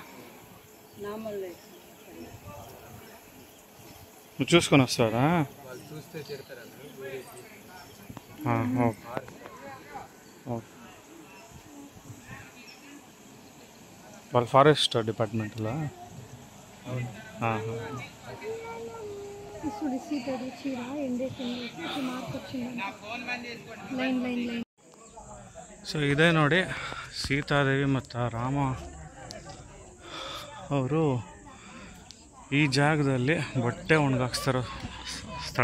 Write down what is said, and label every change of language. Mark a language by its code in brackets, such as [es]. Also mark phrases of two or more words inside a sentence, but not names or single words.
[te] నువ్వు చూసుకొని వస్తారా? చూస్తే తిడతారు. వాళ్ళ ఫారెస్ట్ డిపార్ట్మెంట్లో. [kn] ಸೊ ಇದೇ ನೋಡಿ ಸೀತಾದೇವಿ ಮತ್ತು ರಾಮ ಅವರು ಈ ಜಾಗದಲ್ಲಿ ಬಟ್ಟೆ ಒಣಗಾಕ್ಸ್ತಾರೋ ಸ್ಥಳ.